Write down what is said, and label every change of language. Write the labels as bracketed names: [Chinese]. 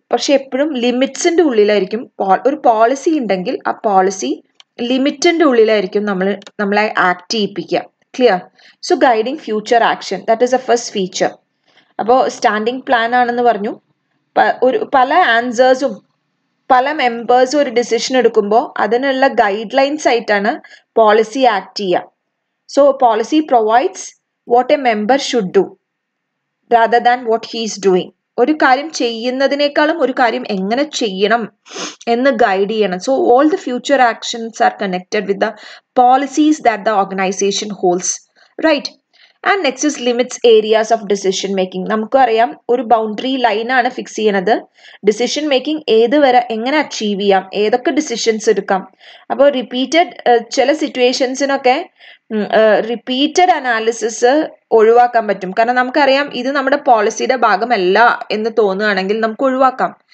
[Malayalam] പക്ഷെ എപ്പോഴും ലിമിറ്റ്സിന്റെ ഉള്ളിലായിരിക്കും. ഒരു പോളിസി ഉണ്ടെങ്കിൽ ആ പോളിസി ലിമിറ്റിന്റെ ഉള്ളിലായിരിക്കും നമ്മളെ act ചെയ്യിപ്പിക്കുക. Clear? [English] So guiding future action, that is a first feature. [Malayalam] അപ്പോൾ സ്റ്റാൻഡിംഗ് പ്ലാൻ ആണെന്ന് പറഞ്ഞു. പല ആൻസേഴ്സും പല മെമ്പേഴ്സും ഒരു ഡിസിഷൻ എടുക്കുമ്പോൾ അതിനുള്ള ഗൈഡ് ലൈൻസ് ആയിട്ടാണ് പോളിസി ആക്ട് ചെയ്യുക. [English] So policy provides what a member should do rather than what he is doing. [Malayalam] ഒരു കാര്യം ചെയ്യുന്നതിനേക്കാളും ഒരു കാര്യം എങ്ങനെ ചെയ്യണം എന്ന് ഗൈഡ് ചെയ്യണം. [English] So all the future actions are connected with the policies that the organization holds. Right? And next is limits areas of decision making. [Malayalam] നമുക്കറിയാം ഒരു ബൗണ്ടറി ലൈനാണ് ഫിക്സ് ചെയ്യണത്. ഡിസിഷൻ മേക്കിംഗ് ഏത് വരെ എങ്ങനെ അച്ചീവ് ചെയ്യാം, ഏതൊക്കെ ഡിസിഷൻസ് എടുക്കാം. അപ്പോൾ ചില സിറ്റുവേഷൻസിനൊക്കെ റിപ്പീറ്റഡ് അനാലിസിസ് ഒഴിവാക്കാൻ പറ്റും. കാരണം നമുക്കറിയാം ഇത് നമ്മുടെ പോളിസിയുടെ ഭാഗമല്ല എന്ന് തോന്നുകയാണെങ്കിൽ നമുക്ക് ഒഴിവാക്കാം.